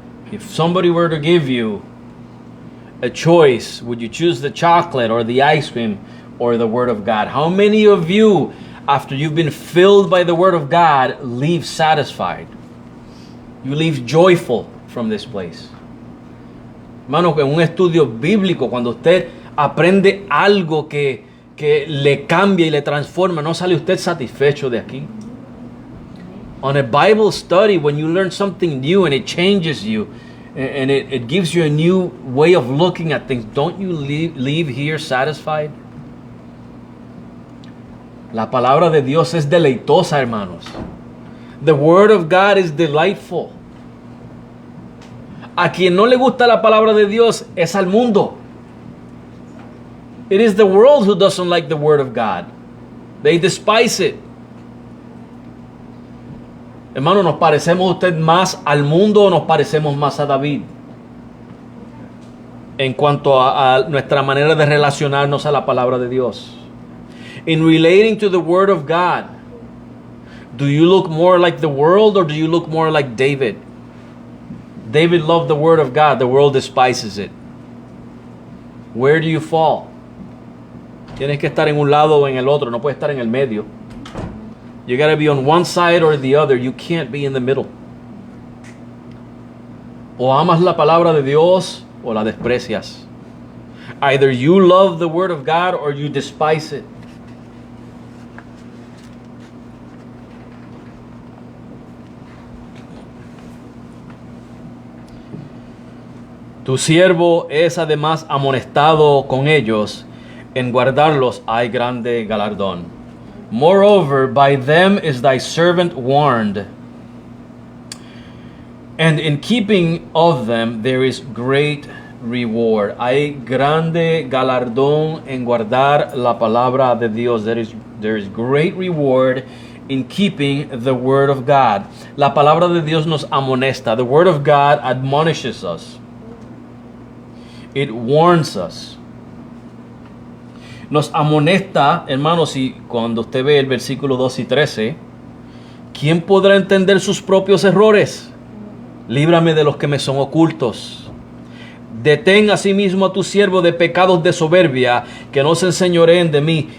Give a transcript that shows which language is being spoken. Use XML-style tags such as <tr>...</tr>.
<en>If somebody were to give you a choice, would you choose the chocolate or the ice cream or the word of God? How many of you, after you've been filled by the word of God, leave satisfied? You leave joyful from this place.</en> <es>Hermano, en un estudio bíblico, cuando usted aprende algo que le cambia y le transforma, no sale usted satisfecho de aquí.</es> <en>On a Bible study, when you learn something new and it changes you, and it gives you a new way of looking at things, don't you leave here satisfied?</en> <es>La palabra de Dios es deleitosa, hermanos.</es> <en>The word of God is delightful.</en> <es>A quien no le gusta la palabra de Dios es al mundo.</es> <en>It is the world who doesn't like the word of God. They despise it.</en> <es>Hermano, ¿nos parecemos usted más al mundo o nos parecemos más a David? En cuanto a nuestra manera de relacionarnos a la palabra de Dios.</es> <en>In relating to the word of God, do you look more like the world or do you look more like David? David loved the word of God. The world despises it. Where do you fall?</en> <es>Tienes que estar en un lado o en el otro. No puedes estar en el medio.</es> <en>You got to be on one side or the other. You can't be in the middle.</en> <es>O amas la palabra de Dios o la desprecias.</es> <en>Either you love the word of God or you despise it.</en> <es>Tu siervo es además amonestado con ellos, en guardarlos hay grande galardón.</es> <en>Moreover, by them is thy servant warned, and in keeping of them there is great reward.</en> <es>Hay grande galardón en guardar la palabra de Dios.</es> <en>There is great reward in keeping the word of God.</en> <es>La palabra de Dios nos amonesta.</es> <en>The word of God admonishes us. It warns us.</en> <es>Nos amonesta, hermanos, y cuando usted ve el versículo 2 y 13, ¿quién podrá entender sus propios errores? Líbrame de los que me son ocultos. Detén asimismo a tu siervo de pecados de soberbia, que no se enseñoreen de mí.</es>